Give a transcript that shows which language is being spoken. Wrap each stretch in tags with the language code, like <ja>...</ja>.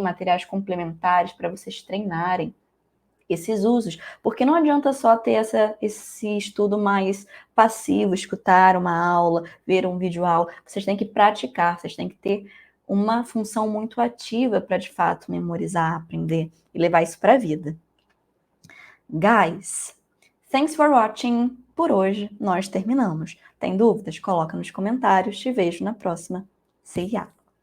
<pt>Materiais complementares para vocês treinarem esses usos, porque não adianta só ter esse estudo mais passivo, escutar uma aula, ver um vídeo aula, vocês têm que praticar, vocês têm que ter uma função muito ativa para de fato memorizar, aprender e levar isso para a vida.</pt> <en>Guys, thanks for watching.</en> <pt>Por hoje nós terminamos. Tem dúvidas? Coloca nos comentários. Te vejo na próxima.</pt> <en>See ya!</en>